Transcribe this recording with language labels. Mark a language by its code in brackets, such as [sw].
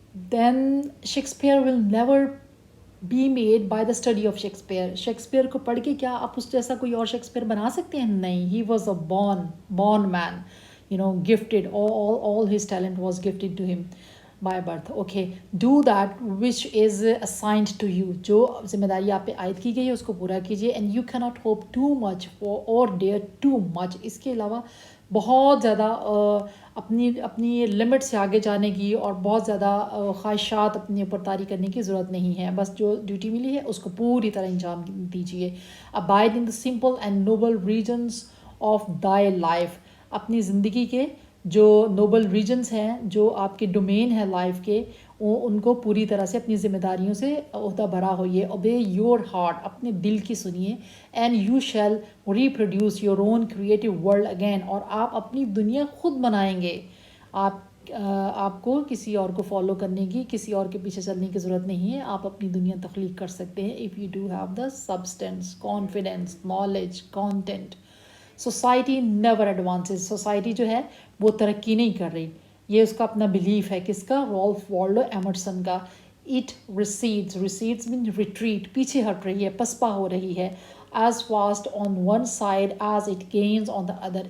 [en] Then Shakespeare will never be made by the study of Shakespeare. [ur] Shakespeare کو پڑھ کے کیا آپ اس جیسا کوئی اور شیکسپیئر بنا سکتے ہیں؟ نہیں. [en] He was a born man, gifted. All his talent was gifted to him by birth. Okay, do that which is assigned to you. [ur] جو ذمہ داری آپ پہ عائد کی گئی ہے اس کو پورا کیجیے. [en] And you cannot hope too much or dare too much. [ur] اس کے علاوہ بہت زیادہ اپنی لمٹ سے آگے جانے کی اور بہت زیادہ خواہشات اپنے اوپر طاری کرنے کی ضرورت نہیں ہے. بس جو ڈیوٹی ملی ہے اس کو پوری طرح انجام دیجیے. [en] abide in the simple and noble regions of thy life. [ur] اپنی زندگی کے جو نوبل ریجنز ہیں، جو آپ کے ڈومین ہے لائف کے، ان کو پوری طرح سے اپنی ذمہ داریوں سے عہدہ بھرا ہوئیے. [en] obey your heart، [ur] اپنے دل کی سنیے. [en] and you shall reproduce your own creative world again. [ur] اور آپ اپنی دنیا خود بنائیں گے. آپ کو کسی اور کو فالو کرنے کی، کسی اور کے پیچھے چلنے کی ضرورت نہیں ہے. آپ اپنی دنیا تخلیق کر سکتے ہیں [en] if you do have the substance, confidence, knowledge, content. Society never advances. [ur] Society جو ہے وہ ترقی نہیں کر رہی. یہ اس کا اپنا بلیف ہے. کس کا؟ رالف والڈو ایمرسن کا. [en] it resides man retreat, [ur] پیچھے ہٹ رہی ہے، پسپا ہو رہی ہے. [en] As fast on one side as it gains on the other.